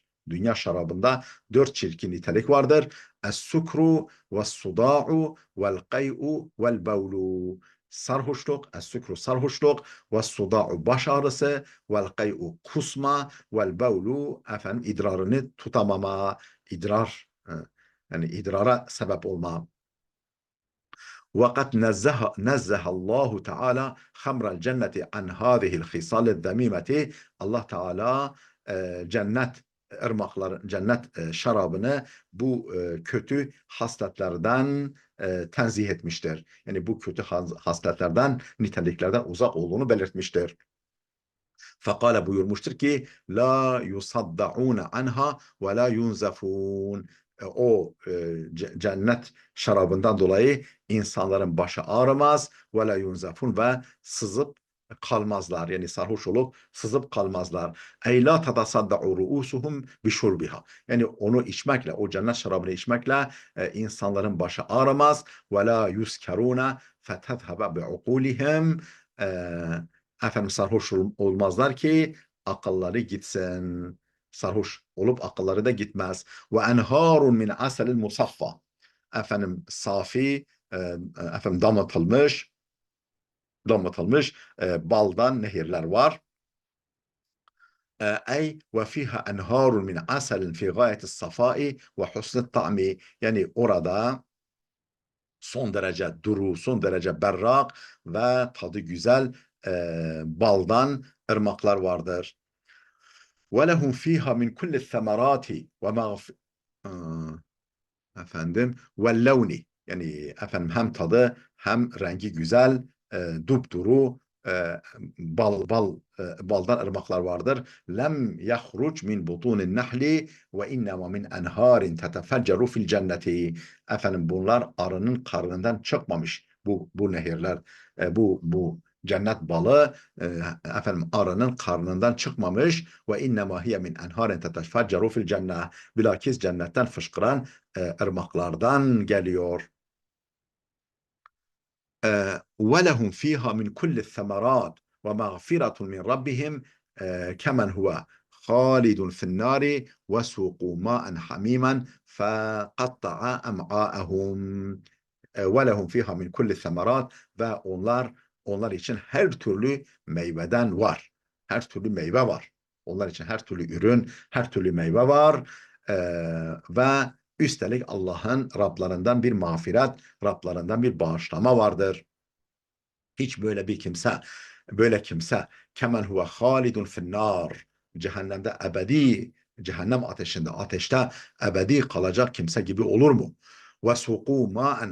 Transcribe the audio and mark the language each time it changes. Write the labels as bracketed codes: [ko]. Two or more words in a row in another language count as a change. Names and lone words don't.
[tr] Dünya şarabında 4 çirkin nitelik vardır. [ar] السكر والصداع والقيء والبول. [tr] Sarhoşluk, es-sukru sarhoşluk, ve's-suda'u baş ağrısı, vel-kay'u kusma, vel-bevlu efendim idrarını tutamama, yani idrara sebep olma. [ar] وقد نزه الله تعالى خمر الجنة عن هذه الخصال الذميمة. [tr] Allah Teala cennet şarabını bu kötü hasletlerden tenzih etmiştir. Yani bu kötü hasletlerden, niteliklerden uzak olduğunu belirtmiştir. [ar] فقال [tr] buyurmuştur ki [ar] لا يصدعون عنها ولا ينزفون. [tr] O cennet şarabından dolayı insanların başı ağrımaz [ar] ولا ينزفون, [tr] ve sızıp kalmazlar. Yani sarhoş olup sızıp kalmazlar. [ar] أي لا تتصدع رؤوسهم بشربها. [tr] Yani onu içmekle, o cennet şarabını içmekle insanların başı ağrımaz. [ar] ولا يسكرون فتذهب بعقولهم. [tr] Efendim sarhoş olmazlar ki akılları gitsin. Sarhoş olup akılları da gitmez. [ar] وأنهار من عسل مصفى. [tr] Efendim safi, efendim damlatılmış baldan nehirler var. [ar] أي وفيها أنهار من عسل في غاية الصفاء وحسن الطعم. [tr] Yani orada son derece duru, son derece berrak ve tadı güzel baldan ırmaklar vardır. [ar] وَلَهُمْ ف۪يهَا مِنْ كُلِّ الثَّمَرَاتِ [tr] efendim وَاللَّوْنِ, yani efendim hem tadı hem rengi güzel, dupduru baldan ırmaklar vardır. [ar] لم يخرج من بطون النحل وإنما من أنهار تتفجر في الجنة. [tr] Efendim bunlar arının karnından çıkmamış. Bu nehirler, bu cennet balı efendim arının karnından çıkmamış. [ar] وإنما هي من أنهار تتفجر في الجنة. [tr] Bilakis cennetten fışkıran ırmaklardan geliyor. [ar] وَلَهُمْ ف۪يهَا مِنْ كُلِّ الثَّمَرَاتِ وَمَغْفِرَةٌ مِنْ رَبِّهِمْ كَمَنْ هُوَ خَالِدٌ فِي النَّارِ وَسُوقُوا مَاءً حَمِيمًا فَقَطَّعَ أَمْعَاءَهُمْ. وَلَهُمْ ف۪يهَا مِنْ كُلِّ الثَّمَرَاتِ, [tr] ve onlar için her türlü meyveden var. Her türlü meyve var. Onlar için her türlü ürün, her türlü meyve var. Ve üstelik Allah'ın Rablarından bir mağfiret, Rablarından bir bağışlama vardır. Hiç böyle kimse [ar] كمن هو خالد في النار, [tr] cehennemde cehennem ateşte ebedi kalacak kimse gibi olur mu?